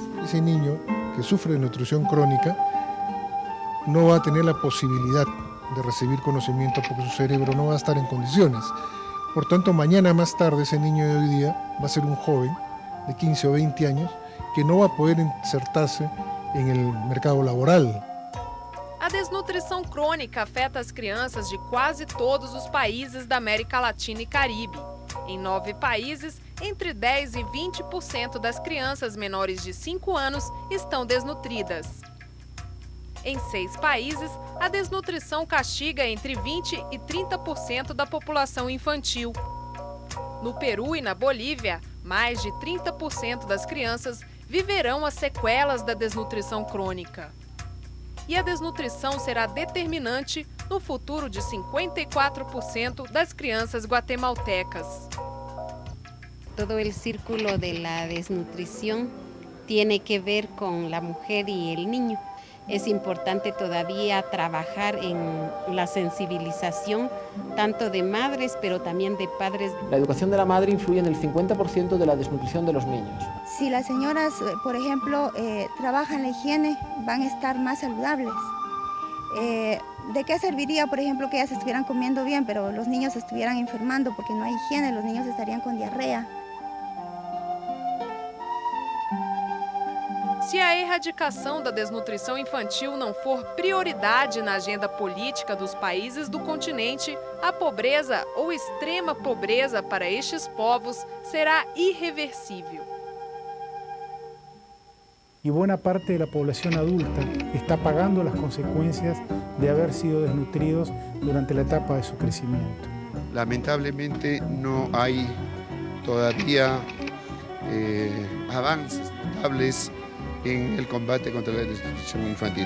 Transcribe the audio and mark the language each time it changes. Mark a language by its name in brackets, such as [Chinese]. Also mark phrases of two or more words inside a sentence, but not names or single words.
[Spanish] Ese niño que sufre de nutrición crónica no va a tener la posibilidad de recibir conocimiento porque su cerebro no va a estar en condiciones. Por tanto, mañana más tarde ese niño de hoy día va a ser un joven de 15 o 20 años que no va a poder insertarse en el mercado laboral. [Portuguese] A desnutrição crônica afeta as crianças de quase todos os países da América Latina e Caribe. Em 9 países, entre 10% e 20% das crianças menores de 5 anos estão desnutridas. Em 6 países, a desnutrição castiga entre 20% e 30% da população infantil. No Peru e na Bolívia, mais de 30% das crianças viverão as sequelas da desnutrição crônica. E a desnutrição será determinante no futuro de 54% das crianças guatemaltecas. [Spanish] Todo el círculo de la desnutrición tiene que ver con la mujer y el niño. Es importante todavía trabajar en la sensibilización tanto de madres, pero también de padres. La educación de la madre influye en el 50% de la desnutrición de los niños. Si las señoras, por ejemplo, trabajan la higiene, van a estar más saludables. ¿De qué serviría, por ejemplo, que ellas estuvieran comiendo bien, pero los niños estuvieran enfermando porque no hay higiene, los niños estarían con diarrea? [Portuguese] Se a erradicação da desnutrição infantil não for prioridade na agenda política dos países do continente, a pobreza ou extrema pobreza para estes povos será irreversível. [Spanish] Y buena parte de la población adulta está pagando las consecuencias de haber sido desnutridos durante la etapa de su crecimiento. Lamentablemente no hay todavía avances notables en el combate contra la desnutrición infantil.